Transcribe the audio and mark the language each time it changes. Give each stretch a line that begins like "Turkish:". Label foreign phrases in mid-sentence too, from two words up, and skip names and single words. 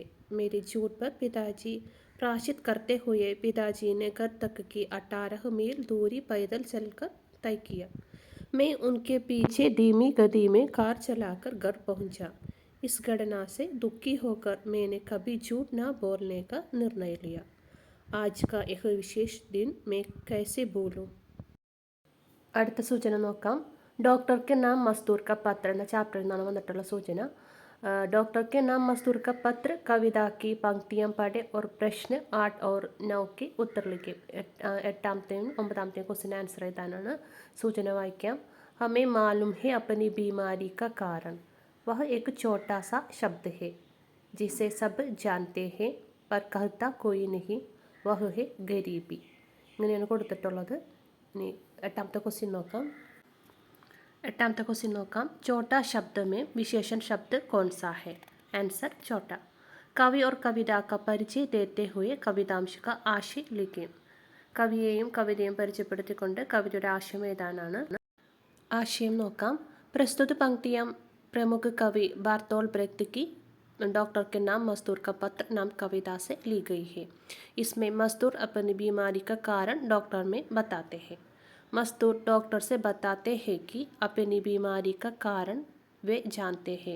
Hindi: मेरे झूठ पर पिताजी प्रायश्चित करते हुए पिताजी ने घर तक की 18 मील दूरी पैदल चलकर तय किया। मैं उनके पीछे धीमी गति में कार चलाकर घर पहुंचा। इस घटना से दुखी होकर मैंने कभी झूठ न बोलने का निर्णय लिया। आज का यह विशेष दिन मैं कैसे भूलूं।
Malayalam: അടുത്ത സൂചന നോക്കാം. ഡോക്ടർക്ക് നാം മസ്ദൂർ ക പത്ര എന്ന ചാപ്റ്ററിൽ നിന്നാണ് വന്നിട്ടുള്ള സൂചന.
Hindi: डॉक्टर नाम मजदूर का पत्र, कविता की पंक्तियाँ पढ़े और प्रश्न 8 और 9 के उत्तर लिखे.
Malayalam: എട്ടാമത്തെയും 9ാമത്തെയും
English: question answer
Malayalam: എഴുതാനാണ്. സൂചന വായിക്കാം.
Hindi: हमें मालूम है अपनी बीमारी का कारण, वह एक छोटा सा शब्द है जिसे सब जानते हैं पर कहता कोई नहीं, वह है गरीबी.
Malayalam: ഇങ്ങനെയാണ് കൊടുത്തിട്ടുള്ളത്. ഇനി എട്ടാമത്തെ ക്വസ്റ്റ്യൻ നോക്കാം. എട്ടാമത്തെ ക്വസ്റ്റ്യൻ നോക്കാം.
Hindi: छोटा शब्द में विशेषण शब्द कौन सा है? आंसर छोटा. कवि और कविता का परिचय देते हुए कवितांश का आशय लिखें.
Malayalam: കവിയെയും കവിതയും പരിചയപ്പെടുത്തിക്കൊണ്ട് കവിതയുടെ ആശയം എഴുതാനാണ്. ആശയം നോക്കാം.
Hindi: प्रस्तुत पंक्तियाँ प्रमुख कवि बार्तोल ब्रेख्त की डॉक्टर के नाम मजदूर का पत्र नाम कविता से ली गई है. इसमें मजदूर अपनी बीमारी का कारण डॉक्टर में बताते हैं. मजदूर डॉक्टर से बताते हैं कि अपनी बीमारी का कारण वे जानते हैं.